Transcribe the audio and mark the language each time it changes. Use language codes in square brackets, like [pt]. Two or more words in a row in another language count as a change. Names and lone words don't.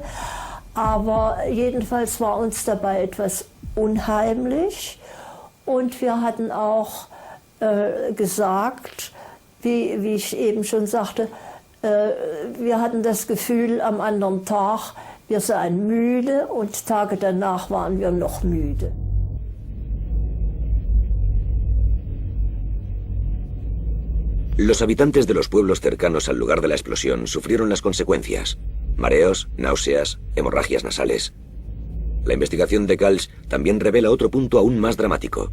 [de] Aber jedenfalls war uns dabei etwas unheimlich. Und wir hatten auch gesagt, wie ich eben schon sagte, wir hatten das Gefühl am anderen Tag, wir seien müde und Tage danach waren wir noch müde. [es] Los habitantes de los pueblos cercanos al lugar de la explosión sufrieron las consecuencias: mareos, náuseas, hemorragias nasales. La investigación de Kalsch también revela otro punto aún más dramático.